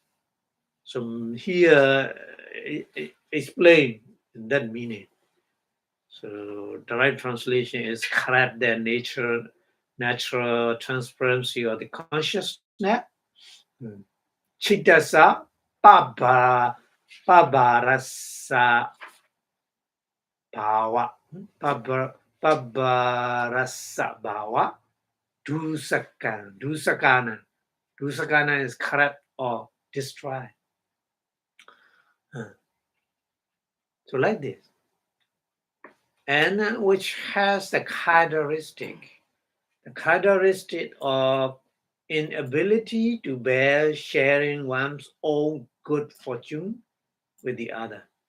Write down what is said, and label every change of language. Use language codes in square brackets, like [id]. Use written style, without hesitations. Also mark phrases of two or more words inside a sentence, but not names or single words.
[en] So here explain that meaning. So the right translation is correct the natural transparency or the consciousness. [pi] Chitasa pabarasa bhava. Pabarasa bhava. Dusakana. [en] Dusakana is correct or destroy. So like this. And which has the characteristic of inability to bear sharing one's own good fortune with the other.